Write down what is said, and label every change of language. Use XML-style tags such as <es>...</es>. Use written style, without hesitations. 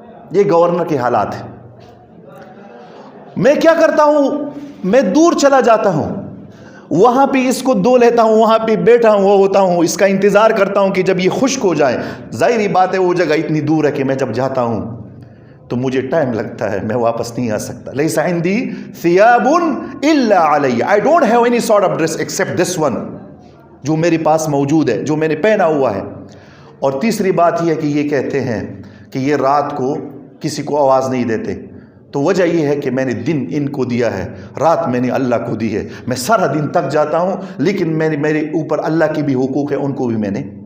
<ur>یہ گورنر کے حالات ہیں. میں کیا کرتا ہوں؟ میں دور چلا جاتا ہوں، وہاں پہ اس کو دو لیتا ہوں، وہاں پہ بیٹھا ہوں، وہ ہوتا ہوں، اس کا انتظار کرتا ہوں کہ جب یہ خشک ہو جائے. ظاہری بات ہے وہ جگہ اتنی دور ہے کہ میں جب جاتا ہوں تو مجھے ٹائم لگتا ہے، میں واپس نہیں آ سکتا.</ur> <ar>لیس عندی ثیاب الا علی،</ar> <en>I don't have any sort of dress except this one.</en> <ur>جو میرے پاس موجود ہے، جو میں نے پہنا ہوا ہے۔ اور تیسری بات یہ ہے کہ یہ کہتے ہیں کہ یہ رات کو کسی کو آواز نہیں دیتے، تو وجہ یہ ہے کہ میں نے دن ان کو دیا ہے، رات میں نے اللہ کو دی ہے، میں سارا دن تک جاتا ہوں لیکن میرے اوپر اللہ کی بھی حقوق ہے، ان کو بھی میں نے۔</ur>